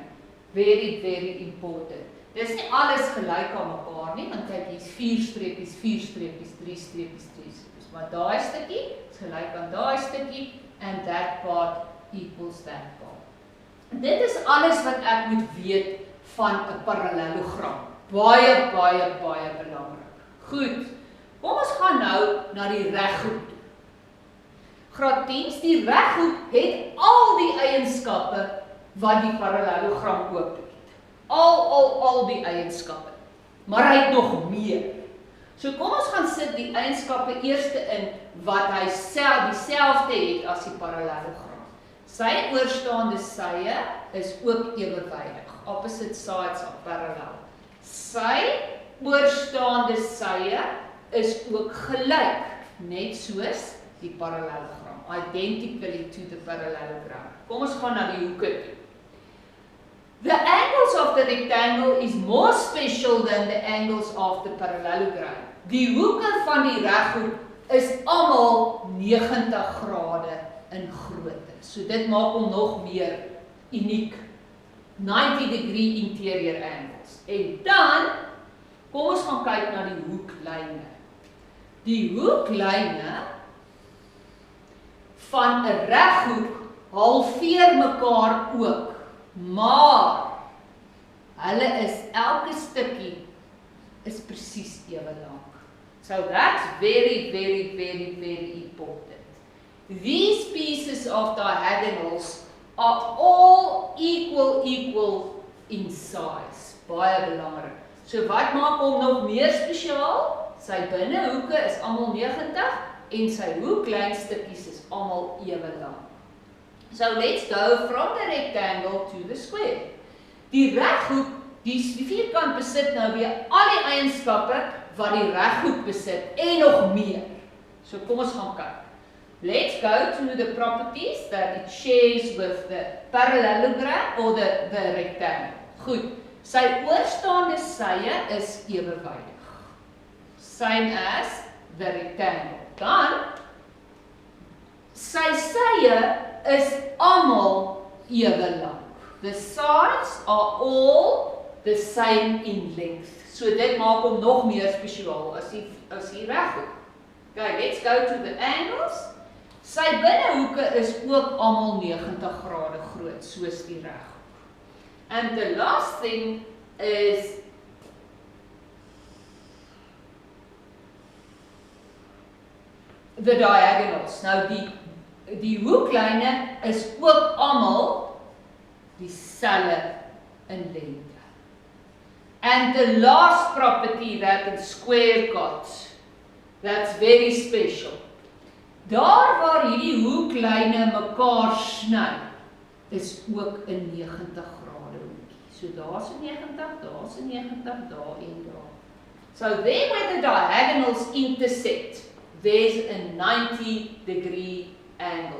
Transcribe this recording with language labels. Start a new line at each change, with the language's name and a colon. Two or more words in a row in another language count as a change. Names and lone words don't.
English: Very important.
Afrikaans: Dis nie alles gelyk aan mekaar nie, want kyk hier's 4 streepies, 3 streepies. Maar daai stukkie is gelyk aan daai stukkie
English: and that part equals that part.
Afrikaans: Dit is alles wat ek moet weet van 'n parallelogram. Baie belangrik. Goed. Kom ons gaan nou na die reghoek toe. Graad 10, die reghoek het al die eienskappe wat die parallelogram ook het. Al die eienskappe. Maar hy het nog meer. So kom ons gaan sit die eienskappe eerste in wat hy dieselfde het as die parallelogram. Sy oorstaande sye is ook ewewydig.
English: Opposite sides are parallel.
Afrikaans: Sy oorstaande sye is ook gelyk, net soos die parallelogram.
English: Identically to the parallelogram.
Afrikaans: Kom ons gaan na die hoeke toe.
English: The angles of the rectangle is more special than the angles of the parallelogram.
Afrikaans: Die hoeke van die reghoek is almal 90 grade in grootte. So dit maak hom nog meer uniek.
English: 90-degree interior angles.
Afrikaans: En dan kom ons gaan kyk na die hoeklyne. Die hoeklyne van 'n reghoek halveer mekaar ook, maar hulle is elke stukkie is presies ewe lank.
English: So that's very important. These pieces of diagonals are all equal in size.
Afrikaans: Baie belangrik. So wat maak hom nog meer spesiaal? Sy binnehoeke is almal 90 en sy hoeklynstukkies is almal ewe lank.
English: So let's go from the rectangle to the square.
Afrikaans: Die reghoek, die vierkant besit nou weer al die eienskappe wat die reghoek besit en nog meer. So kom ons gaan kyk.
English: Let's go to the properties that it shares with the parallelogram or the rectangle.
Afrikaans: Goed, sy oorstaande sye is ewewydig.
English: Same as the rectangle.
Afrikaans: Dan, sy sye is almal ewe lang.
English: The sides are all the same in length.
Afrikaans: So dit maak hom nog meer spesiaal as die reghoek.
English: Okay, let's go to the angles.
Afrikaans: Sy binnehoeke is ook almal 90 grade groot, soos die reghoek.
English: And the last thing is the diagonals.
Afrikaans: Nou die hoeklyne is ook almal dieselfde in lengte.
English: And the last property that a square got, that's very special.
Afrikaans: Daar waar hierdie hoeklyne mekaar sny, is ook 'n 90 grade hoekie. So daar's 'n 90, daar's 'n 90, daar en daar.
English: So there where the diagonals intersect, there's a 90-degree angle.